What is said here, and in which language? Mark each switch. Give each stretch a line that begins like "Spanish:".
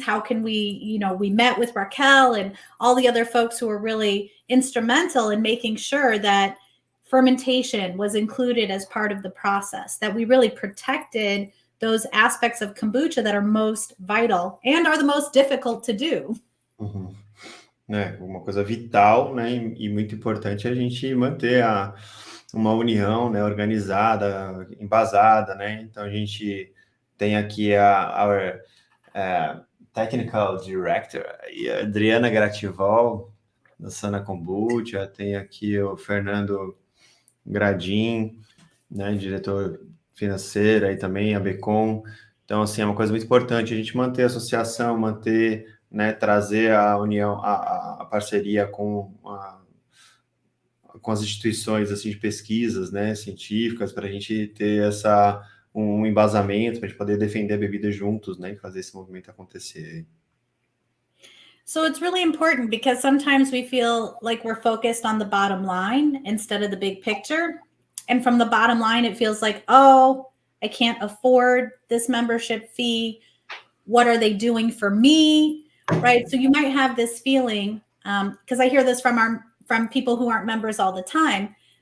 English: How can we, we met with Raquel and all the other folks who were really instrumental in making sure that fermentation was included as part of the process, that we really protected those aspects of kombucha that are most vital and are the most difficult to do. Uhum.
Portuguese: Uma coisa vital, né, e muito importante é a gente manter uma união, né, organizada, embasada, né? Então a gente tem aqui a Technical Director, a Adriana Gratival, da Sana Kombucha, tem aqui o Fernando Gradim, né, diretor financeiro, aí também a Becom. Então, assim, é uma coisa muito importante a gente manter a associação, manter, né, trazer a união, a parceria com as instituições assim, de pesquisas, né, científicas, para a gente ter um embasamento, para a gente poder defender a bebida juntos, né, e fazer esse movimento acontecer.
English: So it's really important because sometimes we feel like we're focused on the bottom line instead of the big picture. And from the bottom line, it feels like, oh, I can't afford this membership fee. What are they doing for me? Right. So you might have this feeling, because I hear this from people who aren't members all the time.